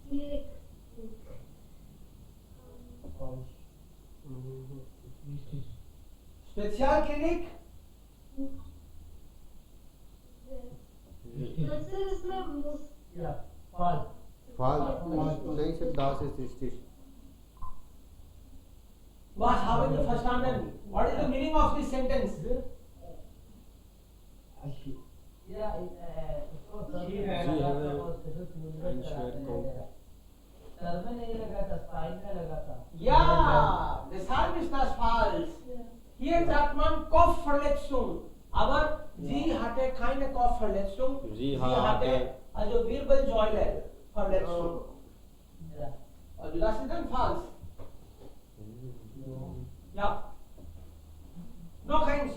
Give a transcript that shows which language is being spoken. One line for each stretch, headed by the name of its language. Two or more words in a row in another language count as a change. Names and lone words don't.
German: Wichtig. Spezialklinik?
Hindi: false नहीं sir,
German: das ist richtig. Was haben Sie verstanden?
English: What is the meaning of this sentence? Yeah,
Hindi: जी हमें इंश्योर को सर में नहीं लगा था, साइन में लगा था.
German: Ja, deshalb ist das falsch. Hier sagt man Kopfverletzung, aber sie hatte keine Kopfverletzung. Sie hatte hatte also Wirbelsäulenverletzung.
English: Yeah.
German: Also das ist dann falsch. Ja. Noch eins.